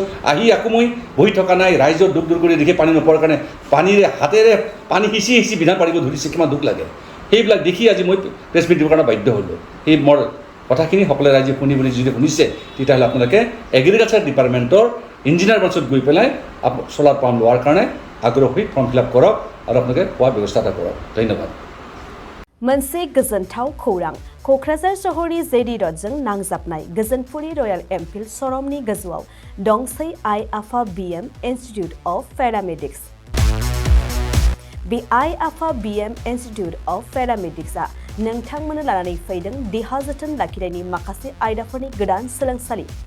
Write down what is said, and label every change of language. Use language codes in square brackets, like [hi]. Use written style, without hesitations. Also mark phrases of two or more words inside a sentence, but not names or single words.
[as] আহি আকৌ মই বহি থকা নাই, ৰাইজৰ দুখ দূৰ কৰি দেখি পানী নোপোৱাৰ কাৰণে পানীৰে হাতেৰে পানী সিঁচি বিধান পাৰিব ধৰিছে, কিমান দুখ লাগে। সেইবিলাক দেখি আজি মই [en] press meet [as] দিবৰ কাৰণে বাধ্য হ'লোঁ। সেই মোৰ কথাখিনি সকলোৱে ৰাইজে শুনি বুলি যদি শুনিছে, তেতিয়াহ'লে আপোনালোকে [en] agriculture department engineer branch [as] গৈ পেলাই [en] solar pump [as] লোৱাৰ কাৰণে আগ্ৰহী [en] form fill up [as] কৰক আৰু আপোনালোকে খোৱাৰ ব্যৱস্থা এটা কৰক। ধন্যবাদ। [brx] मोनसे गोजोनथाव खौरां क'क्राझार सहरनि जेडि रडजों नांजाबनाय गोजोनपुरी रयेल एनफिल्ड श'रुमनि गोजौआव दंसै आइ आफा BM इन्स्टिट्युट अफ पेरामेडिक्स। बे आइ आफा BM इन्स्टिट्युट अफ पेरामेडिक्सआ नोंथांमोननो लानानै फैदों देहा जोथोन लाखिनायनि माखासे आयदाफोरनि गोदान सोलोंसालि।